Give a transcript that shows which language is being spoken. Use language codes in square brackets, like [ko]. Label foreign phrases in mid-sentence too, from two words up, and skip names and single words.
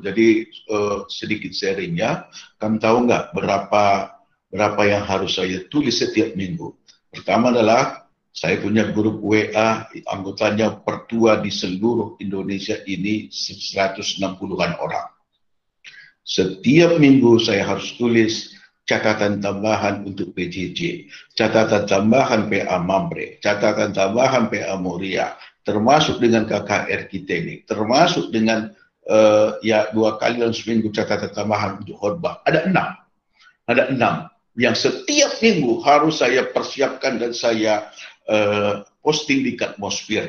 [id] Jadi sedikit sharingnya, kamu tahu nggak berapa yang harus saya tulis setiap minggu? Pertama adalah saya punya grup WA, anggotanya pertua di seluruh Indonesia ini 160-an orang. Setiap minggu saya harus tulis catatan tambahan untuk PJJ, catatan tambahan PA Mamre, catatan tambahan PA Moria, termasuk dengan KKR kita ini, termasuk dengan ya 2 kali dalam seminggu catatan tambahan untuk khotbah. Ada 6 yang setiap minggu harus saya persiapkan dan saya posting di Atmosfer.